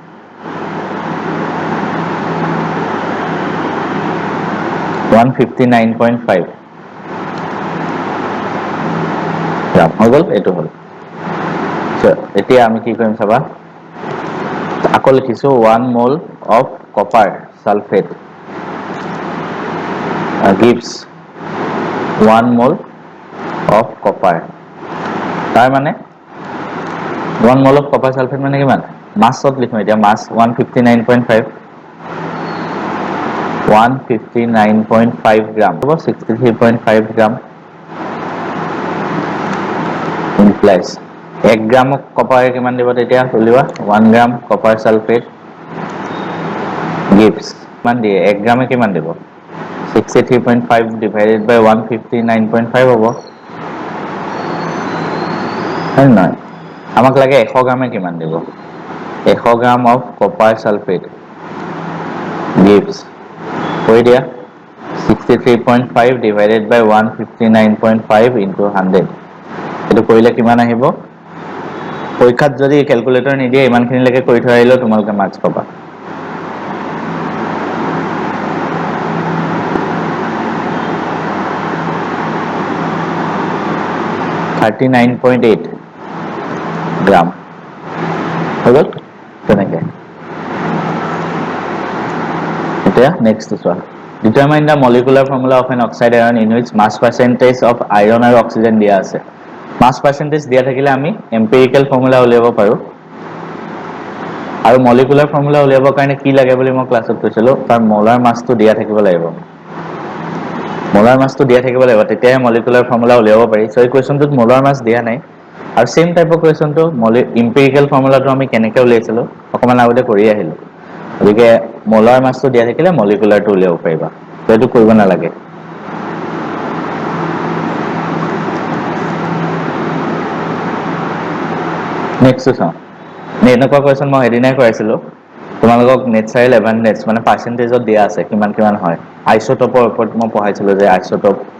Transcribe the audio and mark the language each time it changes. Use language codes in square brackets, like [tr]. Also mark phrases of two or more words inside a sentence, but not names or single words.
[as] 159.5 গ্রাম হৈ গল এটো হল এতিয়া আমি কি কৰিম চাবা আকৌ লিখিছো [en] 1 mole of copper sulfate gives 1 mole of copper [as] তাৰ মানে [en] 1 mole of copper sulfate [as] মানে কিমান মাছত লিখো এতিয়া মাছ [en] 159.5 [as] গ্রাম হ'ব 63.5 গ্রাম implies 1 গ্রাম কপাৰ কিমান দিব তেতিয়া উলিওৱা 1 গ্রাম [en] copper sulfate [as] gives মান দিয়ে 1 গ্রামে কিমান দিব [en] 63.5 divided by 159.5 [as] হ'ব হয় না আমাক লাগে 100 গ্রামে কিমান দিব 100 গ্রাম [en] of copper sulfate gives [as] হৈ দিয়া [en] 63.5 divided by 159.5 into 100 [as] এটো কৰিলে কিমান আহিব পৰীক্ষাত যদি ক্যালকুলেটৰ নিদিয়ে ইমানখিনি লৈকে কৰি থৈ আহিলে তোমালোকে মাৰ্কস পাবা $39.8 গ্রাম হৈ গল তেনেকে এতিয়া নেক্সট চোৱা [en] determine the molecular formula of an oxide ion in which mass percentage of iron আৰু oxygen [as] দিয়া আছে [en] mass percentage [as] দিয়া থাকিলে আমি [en] empirical formula [as] উলিয়াব পাৰো আৰু [en] molecular formula [as] উলিয়াবৰ কাৰণে কি লাগে বুলি মই ক্লাছত কৈছিলো তাৰ [en] molar massটো [as] দিয়া থাকিব লাগিব [en] molar massটো [as] দিয়া থাকিব লাগিব তেতিয়াহে [en] molecular formula [as] উলিয়াব পাৰি সো এই কোৱেশ্চনটোত [en] molar mass [as] দিয়া নাই আৰু [en] same typeৰ questionটো empirical formulaটো [as] আমি কেনেকৈ উলিয়াইছিলো অকমান আগতে কৰি আহিলো গতিকে [en] molar massটো [as] দিয়া থাকিলে মলিকুলাৰটো উলিয়াব পাৰিবা সেইটো কৰিব নালাগে নেক্সট চাও এনেকুৱা কোৱেশ্চন মই এদিনাই কৰাইছিলো তোমালোকক [en] natural abundance [as] মানে পাৰ্সেন্টেজত দিয়া আছে কিমান কিমান হয় আইসোটোপৰ ওপৰত মই পঢ়াইছিলো যে আইসোটোপ